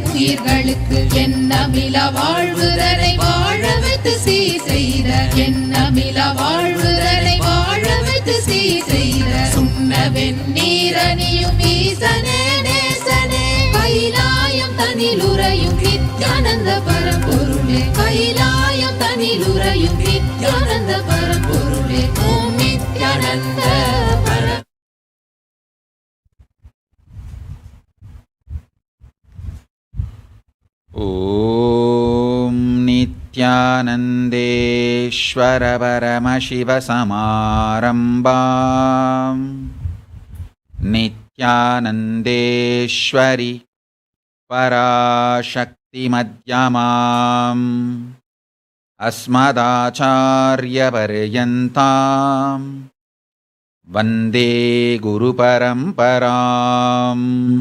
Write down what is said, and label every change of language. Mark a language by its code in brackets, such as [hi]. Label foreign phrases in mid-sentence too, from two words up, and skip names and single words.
[ta] உயிர்களுக்கு எண்ணமிலா வாழ்வுதனை வாழ வைத்து சீ செய்த எண்ணமிலா வாழ்வுதனை வாழ வைத்து சீ செய்த சுண்ண வெந்நீரணியும் ஈசனே நேசனே கைலாயம் தனிலுறையும் நித்யானந்த பரம்பொருளே கைலாயம் தனிலுறையும் நித்யானந்த பரம்பொருளே ஓம் நித்யானந்த பர [sa] ॐ नित्यानन्देश्वर परमशिवसमारम्भाम् नित्यानन्देश्वरि पराशक्तिमध्यमाम् अस्मदाचार्यपर्यन्ताम् वन्दे गुरुपरम्पराम्।